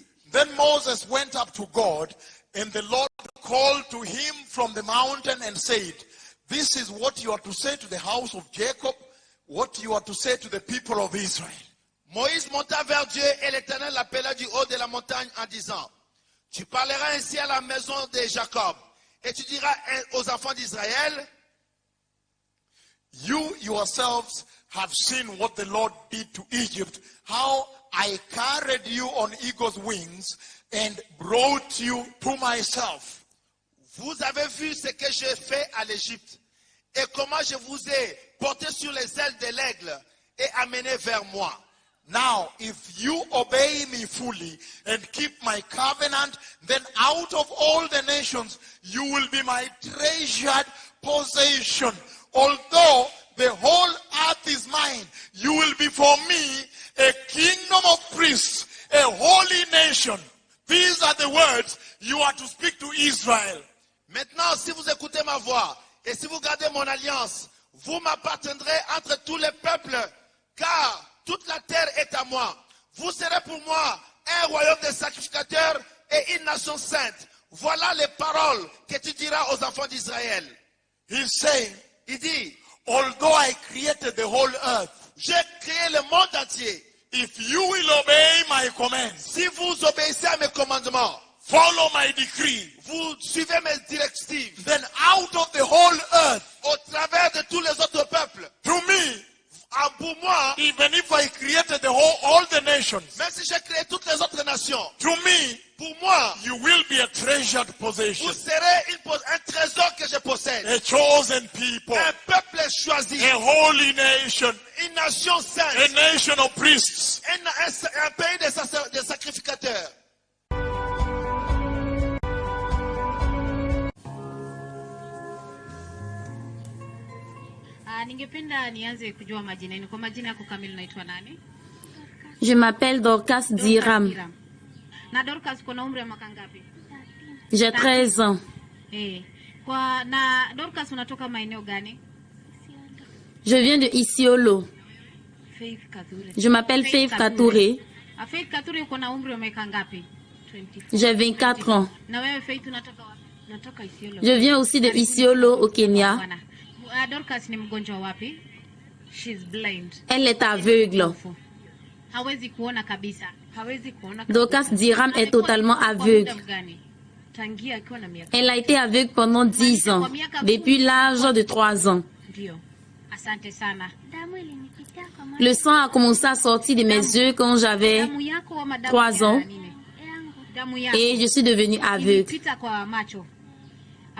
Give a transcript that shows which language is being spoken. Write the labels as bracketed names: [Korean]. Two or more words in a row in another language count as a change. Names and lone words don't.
[English] then Moses went up to God, and the Lord called to him from the mountain and said, this is what you are to say to the house of Jacob, what you are to say to the people of Israel. [French] Moïse monta vers Dieu et l'Éternel l'appela du haut de la montagne en disant, tu parleras ainsi à la maison de Jacob et tu diras aux enfants d'Israël, [English] You yourselves have seen what the Lord did to Egypt, how I carried you on eagle's wings and brought you to myself. [French] vous avez vu ce que j'ai fait à l'Égypte et comment je vous ai porté sur les ailes de l'aigle et amené vers moi. [English] Now, if you obey me fully and keep my covenant, then out of all the nations, you will be my treasured possession. Although the whole earth is mine, you will be for me a kingdom of priests, a holy nation. These are the words you are to speak to Israel. [French] Maintenant, si vous écoutez ma voix et si vous gardez mon alliance, vous m'appartiendrez entre tous les peuples, car toute la terre est à moi. Vous serez pour moi un royaume de sacrificateurs et une nation sainte. Voilà les paroles que tu diras aux enfants d'Israël. [English] He's saying, [French] Il dit, [English] although I created the whole earth, [French] j'ai créé le monde entier. [English] if you will obey my commands, [French] Si vous obéissez à mes commandements, [English] follow my decree, [French] vous suivez mes directives, [English] then out of the whole earth, [French] au travers de tous les autres peuples, [English] to me, [French] pour moi, [English] even if I created all the nations, [French] même si j'ai créé toutes les autres nations, [English] to me, [French] pour moi, [English] you will be a treasured possession, [French] vous serez un trésor que je possède. [English] a chosen people, [French] Un peuple choisi, [English] a holy nation, [French] une nation [English] a [French] sainte, [English] nation of priests. [French] un pays de sacrificateurs. [Swahili] Ningependa nianze kujua majina yenu. Kwa majina yako kamili unaitwa nani? [French] Je m'appelle Dorcas Diram. [Swahili] Na Dorcas kuna umri wa mwaka ngapi? [French] J'ai 13 ans. [Swahili] Na Dorcas unatoka maeneo gani? [French] Je viens de Isiolo. Faith Kature. Je m'appelle Faith Kature. [Swahili] Faith Kature uko na umri wa miaka ngapi? 24. [French] J'ai 24 ans. [Swahili] Na wewe Faith unatoka wapi? Natoka Isiolo. [French] Je viens aussi de Isiolo au Kenya. [Swahili] Dorcas ni mgonjwa wapi? [English] She's blind. [French] Elle est aveugle. [Swahili] Hawezi kuona kabisa. Hawezi kuona. [French] Dorcas Diram est totalement aveugle. Elle a été aveugle pendant 10 ans, depuis l'âge de 3 ans. Le sang a commencé à sortir de mes yeux quand j'avais 3 ans et je suis devenue aveugle.